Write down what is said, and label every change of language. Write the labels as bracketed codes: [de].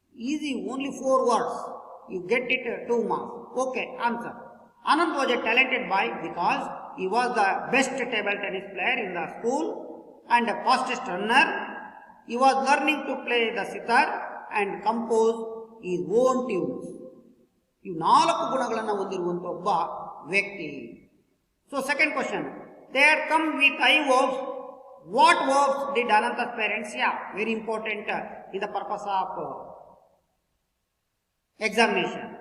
[en] Easy, only 4 words. You get it 2 marks. Okay, answer. Anant was a talented boy because he was the best table tennis player in the school and the fastest runner. He was learning to play the sitar and compose his own tunes. [kn] ಇವು 4 ಗುಣಗಳನ್ನು ಹೊಂದಿರುವಂಥ ಒಬ್ಬ ವ್ಯಕ್ತಿ. [en] So second question, they had come with I verbs. What verbs did Ananta's parents? Yeah, very important in the purpose of examination.